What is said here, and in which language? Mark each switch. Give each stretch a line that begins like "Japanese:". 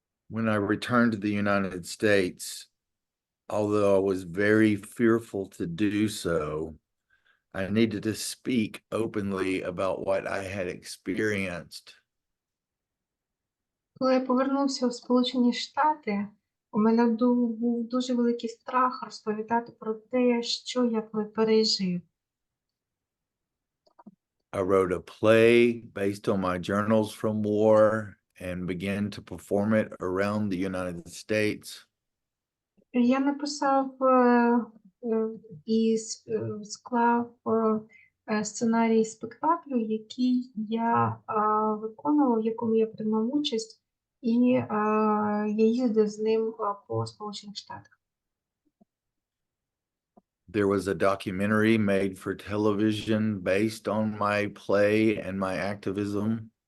English: When I returned to the United States, although I was very fearful to do so, I needed to speak openly about what I had experienced.
Ukrainian: Коли я повернувся в Сполучені Штати, у мене був дуже великий страх розповідати про те, що я пережив.
English: I wrote a play based on my journals from war and began to perform it around the United States.
Ukrainian: Я написав і склав сценарій спектаклю, який я виконував, в якому я приймав участь, і я їздив з ним по Сполучених Штатах.
English: There was a documentary made for television based on my play and my activism.